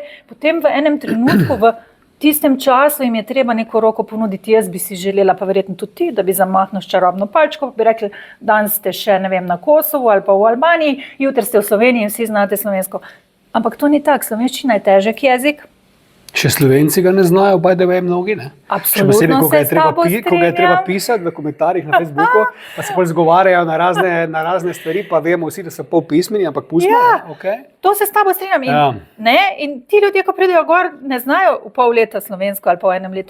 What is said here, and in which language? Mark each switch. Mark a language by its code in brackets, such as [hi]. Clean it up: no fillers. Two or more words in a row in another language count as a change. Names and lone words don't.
[sl] Potem v enem trenutku, v tistem času jim je treba neko roko ponuditi. Jaz bi si želela, pa verjetno tudi ti, da bi zamahnil s čarobno palčko, bi rekli, danes ste še, ne vem, na Kosovu ali pa v Albaniji, jutri ste v Sloveniji in vsi znate slovensko. Ampak to ni tako, slovenščina je težek jezik. Še Slovenci ga ne znajo, [en] by the way, [sl] mnogi, ne? Absolutno se s tabo strinjam. Ko ga je treba pisati v komentarjih na Facebooku, pa se bolj zgovarjajo na razne stvari, pa vemo vsi, da so pol pismeni, ampak pustimo. Ja, okay. To se s tabo strinjam. In ti ljudje, ko pridejo gor, ne znajo v pol leta slovensko ali pa v enem letu.